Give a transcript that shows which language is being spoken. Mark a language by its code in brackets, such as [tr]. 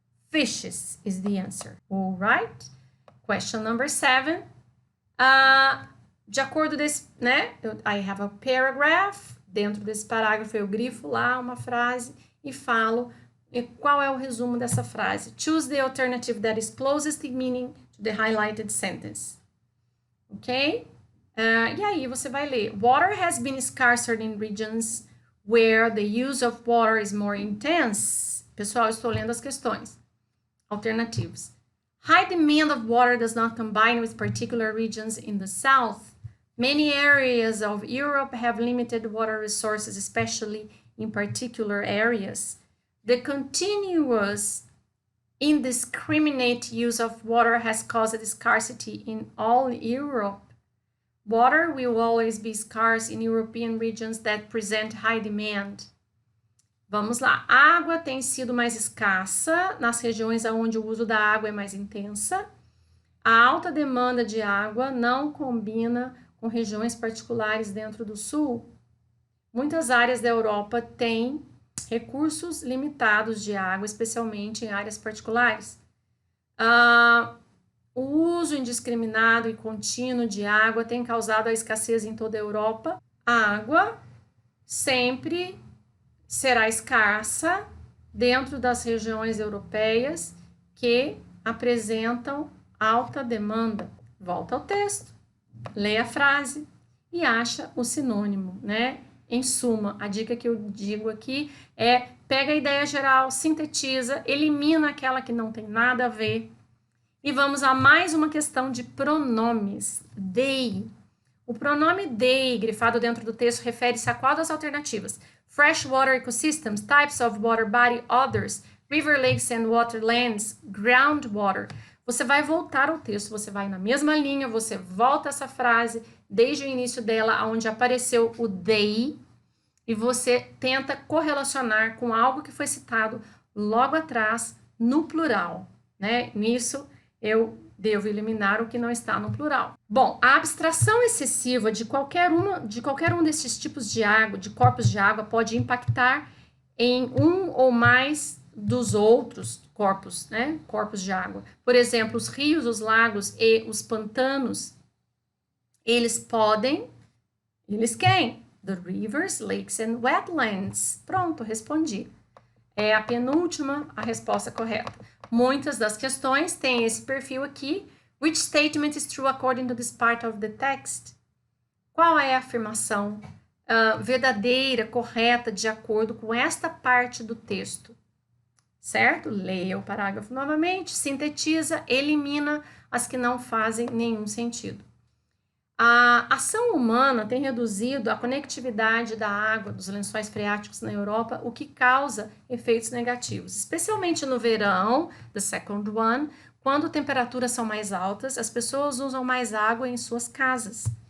[en] Fishes is the answer. All right? Question number 7. [pt] De acordo desse, né? [en] I have a paragraph. [pt] Dentro desse parágrafo eu grifo lá uma frase e falo qual é o resumo dessa frase. [en] Choose the alternative that is closest in meaning to the highlighted sentence. Ok? [pt] E aí você vai ler. [en] Water has been scarcer in regions where the use of water is more intense. [pt] Pessoal, estou lendo as questões. Alternativas. [en] High demand of water does not combine with particular regions in the south. Many areas of Europe have limited water resources, especially in particular areas. The continuous indiscriminate use of water has caused scarcity in all Europe. Water will always be scarce in European regions that present high demand. [pt] Vamos lá. A água tem sido mais escassa nas regiões onde o uso da água é mais intensa. A alta demanda de água não combina com regiões particulares dentro do sul. Muitas áreas da Europa têm recursos limitados de água, especialmente em áreas particulares. O uso indiscriminado e contínuo de água tem causado a escassez em toda a Europa. A água sempre será escassa dentro das regiões europeias que apresentam alta demanda. Volta ao texto, lê a frase e acha o sinônimo, né? Em suma, a dica que eu digo aqui é: pega a ideia geral, sintetiza, elimina aquela que não tem nada a ver. E vamos a mais uma questão de pronomes. They. O pronome they, grifado dentro do texto, refere-se a qual das alternativas? [en] Freshwater ecosystems, types of water body, others, river, lakes and waterlands, groundwater. [pt] Você vai voltar ao texto, você vai na mesma linha, você volta essa frase desde o início dela, onde apareceu o they, e você tenta correlacionar com algo que foi citado logo atrás no plural, né? Nisso eu devo eliminar o que não está no plural. Bom, a abstração excessiva de qualquer um desses tipos de água, de corpos de água, pode impactar em um ou mais dos outros corpos, né? Corpos de água. Por exemplo, os rios, os lagos e os pantanos, eles quem? [en] The rivers, lakes and wetlands. [pt] Pronto, respondi. É a penúltima a resposta correta. Muitas das questões têm esse perfil aqui. [en] Which statement is true according to this part of the text? [pt] Qual é a afirmação verdadeira, correta, de acordo com esta parte do texto? Certo? Leia o parágrafo novamente, sintetiza, elimina as que não fazem nenhum sentido. A ação humana tem reduzido a conectividade da água dos lençóis freáticos na Europa, o que causa efeitos negativos, especialmente no verão, [en] the second one, [pt] quando temperaturas são mais altas, as pessoas usam mais água em suas casas.